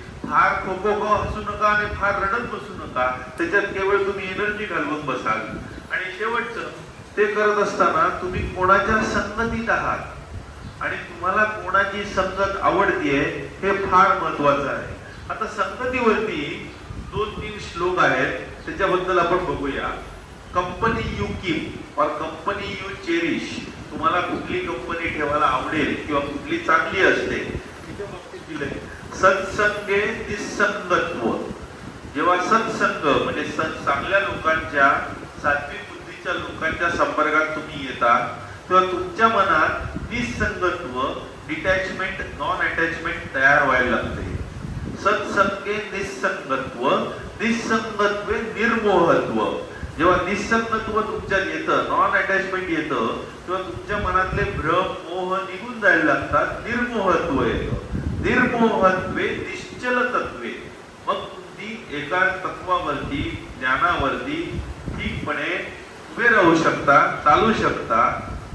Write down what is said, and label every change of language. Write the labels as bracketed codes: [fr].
[mr] फार खो खो हसू नका आणि फार रडत बसू नका, त्याच्यात केवळ तुम्ही एनर्जी घालवून बसाल. आणि शेवटचं, ते करत असताना तुम्ही कोणाच्या संगतीत आहात आणि तुम्हाला कोणाची संगत आवडतीये हे फार महत्वाचं आहे. आता संगतीवरती 2-3 श्लोक आहेत, त्याच्याबद्दल आपण बघूया. [en] Company you keep or company you cherish. [mr] तुम्हाला कुठली कंपनी ठेवायला आवडेल किंवा कुठली चांगली असते, तिच्या बाबतीत दिलंय. [sa] सत्संगे निसंगत्व. [mr] जेव्हा सत्संग म्हणजे चांगल्या लोकांच्या, सात्विक बुद्धीच्या लोकांच्या संपर्कात तुम्ही येता, तेव्हा तुमच्या मनात निसंगत्व, डिटॅचमेंट, नॉन अटॅचमेंट तयार व्हायला लागते. [sa] सत्संगे निसंगत्व, निसंगत्वे निर्मोहत्व. [mr] जेव्हा निसंगत्व तुमच्यात येतं, नॉन अटॅचमेंट येतं, तेव्हा तुमच्या मनातले भ्रम, मोह निघून जायला लागतात, निर्मोहत्व येतं. [sa] निर्मोहत्वे निश्चल तत्वे. [mr] मग तुम्ही एका तत्वावरती, ज्ञानावरती ठीकपणे उभे राहू शकता, चालू शकता.